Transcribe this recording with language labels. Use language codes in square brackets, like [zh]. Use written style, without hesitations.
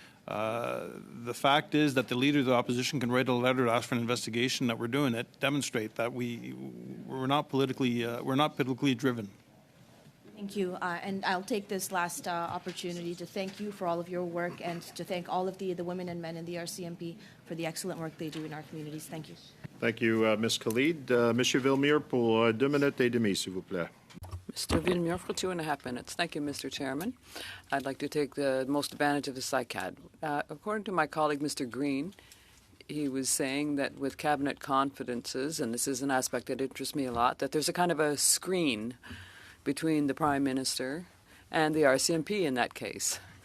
[en] The fact is that the leader of the opposition can write a letter to ask for an investigation that we're doing it, demonstrate that we're not politically driven. Thank you. And I'll take this last opportunity to thank you for all of your work and to thank all of the women and men in the RCMP for the excellent work they do in our communities. Thank you. Thank you, Ms. Khalid. [fr] Monsieur Villemure, pour 2 minutes et demie, s'il vous plaît. [en] Mr. Villemure for 2.5 minutes. Thank you, Mr. Chairman. I'd like to take the most advantage of the SICAD. According to my colleague, Mr. Green, he was saying that with cabinet confidences, and this is an aspect that interests me a lot, that there's a kind of a screen between the Prime Minister and the RCMP in that case.